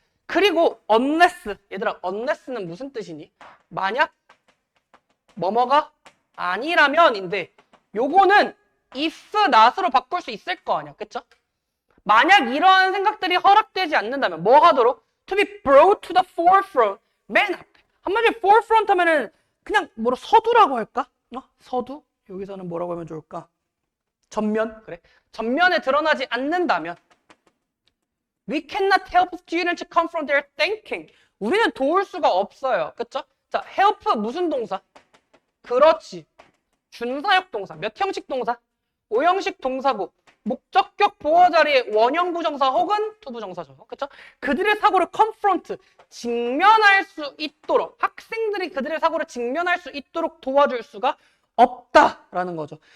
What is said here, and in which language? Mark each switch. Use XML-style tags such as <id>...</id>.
<ko>그리고 unless, 얘들아 unless는 무슨 뜻이니? 만약 뭐뭐가 아니라면인데 요거는</ko> <en>if not</en> <ko>으로 바꿀 수 있을 거 아니야, 그쵸? 만약 이러한 생각들이 허락되지 않는다면 뭐 하도록?</ko> <en>To be brought to the forefront,</en> <ko>맨 앞에. 한마디로 forefront 하면은 그냥 뭐로 서두라고 할까? 서두? 여기서는 뭐라고 하면 좋을까? 전면? 그래. 전면에 드러나지 않는다면</ko> <en>We cannot help students to confront their thinking.</en> <ko>우리는 도울 수가 없어요. 그쵸? 자, help 무슨 동사? 그렇지. 준사역 동사. 몇 형식 동사? 5형식 동사고 목적격 보어 자리에 원형 부정사 혹은 투부정사죠. 그쵸? 그들의 사고를 confront, 직면할 수 있도록 학생들이 그들의 사고를 직면할 수 있도록 도와줄 수가 없다라는 거죠.</ko>